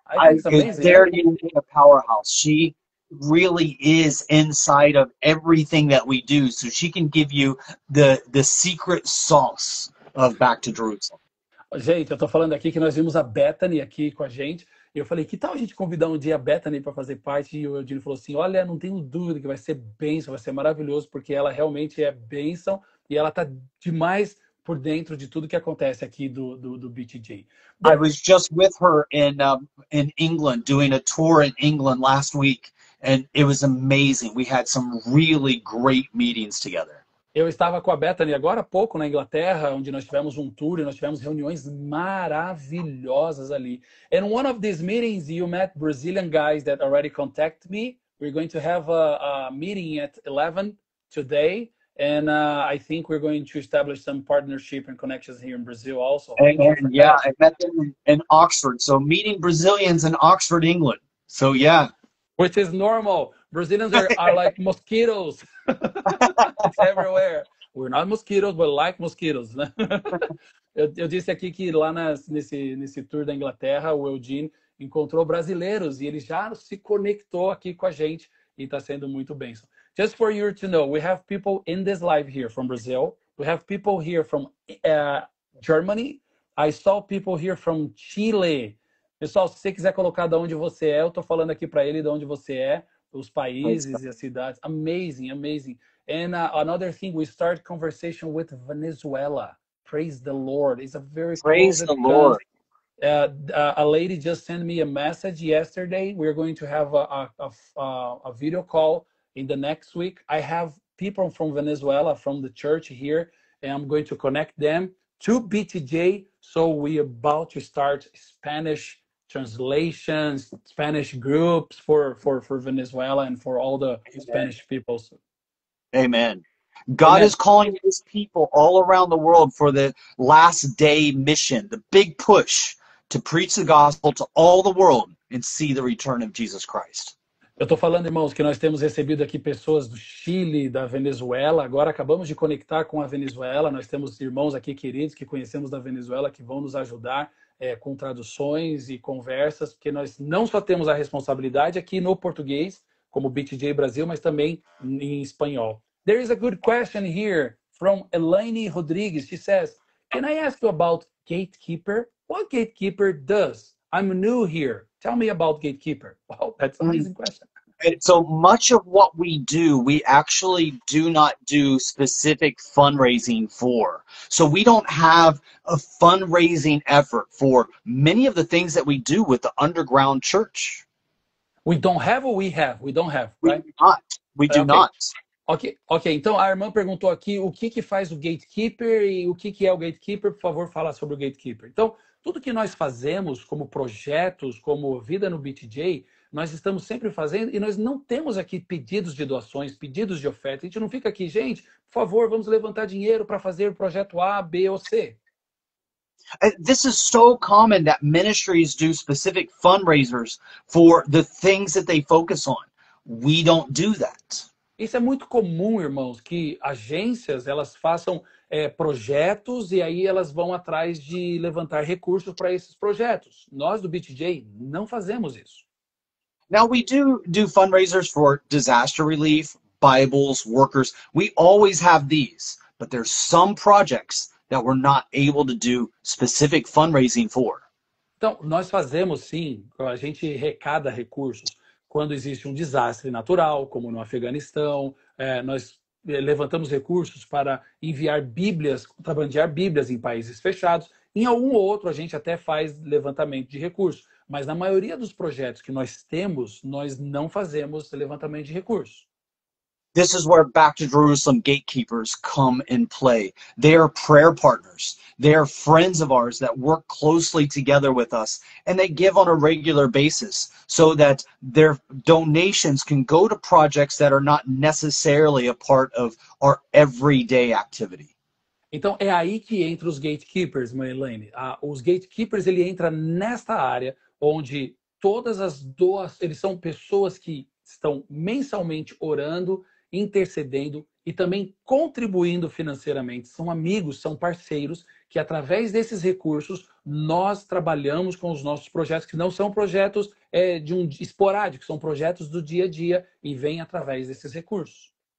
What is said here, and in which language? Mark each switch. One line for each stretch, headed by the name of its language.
English: I think it's amazing. There you a powerhouse. She really is inside of everything that we do. So she can give you the secret sauce of Back to Jerusalem.
Portuguese: Gente, eu tô falando aqui que nós vimos a Bethany aqui com a gente. E eu falei, que tal a gente convidar um dia a Bethany para fazer parte? E o Eugênio falou assim, olha, não tenho dúvida que vai ser bênção, vai ser maravilhoso, porque ela realmente é bênção e ela tá demais por dentro de tudo que acontece aqui do BTJ.
English: I was just with her in England, doing a tour in England last week, and it was amazing. We had some really great meetings together.
Portuguese: Eu estava com a Bethany agora há pouco na Inglaterra, onde nós tivemos um tour e nós tivemos reuniões maravilhosas ali.
English: And one of these meetings, you met Brazilian guys that already contacted me. We're going to have a meeting at 11 today. And I think we're going to establish some partnership and connections here in Brazil also. And yeah, I met them in Oxford. So meeting Brazilians in Oxford, England. So yeah. Which is normal. Brazilians are like mosquitoes. It's everywhere. We're not mosquitoes, but like mosquitoes.
Portuguese: Né? Eu disse aqui que lá nesse tour da Inglaterra, o Eugene encontrou brasileiros e ele já se conectou aqui com a gente e está sendo muito bênção.
English: Just for you to know, we have people in this live here from Brazil. We have people here from Germany. I saw people here from Chile.
Portuguese: Pessoal, se você quiser colocar de onde você é, eu estou falando aqui para ele de onde você é, os países e as cidades.
English: Amazing, amazing. And another thing, we start conversation with Venezuela. Praise the Lord. It's a very praise the Lord. A lady just sent me a message yesterday. We're going to have a video call in the next week. I have people from Venezuela, from the church here, and I'm going to connect them to BTJ. So we're about to start Spanish translations, Spanish groups for Venezuela and for all the Spanish peoples. Amen. God is calling his people all around the world for the last day mission, the big push to preach the gospel to all the world and see the return of Jesus Christ.
Portuguese: Eu estou falando, irmãos, que nós temos recebido aqui pessoas do Chile, da Venezuela. Agora acabamos de conectar com a Venezuela. Nós temos irmãos aqui queridos que conhecemos da Venezuela que vão nos ajudar com traduções e conversas, porque nós não só temos a responsabilidade aqui no português, como BTJ Brasil, mas também em espanhol.
English: There is a good question here from Elaine Rodrigues. She says, "Can I ask you about gatekeeper? What gatekeeper does? I'm new here. Tell me about gatekeeper." Wow, that's an amazing question. And so much of what we do, we actually do not do specific fundraising for. So we don't have a fundraising effort for many of the things that we do with the underground church. We don't have or we have? We don't have, We right? do not. We do Okay. not. Ok.
Portuguese: Então a irmã perguntou aqui o que faz o gatekeeper e o que é o gatekeeper. Por favor, fala sobre o gatekeeper. Então, tudo que nós fazemos como projetos, como Vida no BTJ, nós estamos sempre fazendo e nós não temos aqui pedidos de doações, pedidos de oferta. A gente não fica aqui, gente, por favor, vamos levantar dinheiro para fazer o projeto A, B ou C.
English: This is so common that ministries do specific fundraisers for the things that they focus on. We don't do that.
Portuguese: Isso é muito comum, irmãos, que agências elas façam projetos e aí elas vão atrás de levantar recursos para esses projetos. Nós do BTJ não fazemos isso.
English: Now we do fundraisers for disaster relief, Bibles, workers. We always have these, but there's some projects that we're not able to do specific fundraising for.
Portuguese: Então, nós fazemos sim, a gente arrecada recursos quando existe um desastre natural, como no Afeganistão, nós levantamos recursos para enviar Bíblias, contrabandear Bíblias em países fechados. Em algum outro a gente até faz levantamento de recursos, mas na maioria dos projetos que nós temos, nós não fazemos levantamento de recursos.
English: This is where Back to Jerusalem gatekeepers come in play. They are prayer partners. They are friends of ours that work closely together with us, and they give on a regular basis so that their donations can go to projects that are not necessarily a part of our everyday activity.
Portuguese: Então é aí que entra os gatekeepers, mãe Elaine. Os gatekeepers, ele entra nesta área onde todas as doações, eles são pessoas que estão mensalmente orando, intercedendo e também contribuindo financeiramente. São amigos, são parceiros que através desses recursos nós trabalhamos com os nossos projetos, que não são projetos esporádicos, são projetos do dia a dia e vêm através desses recursos.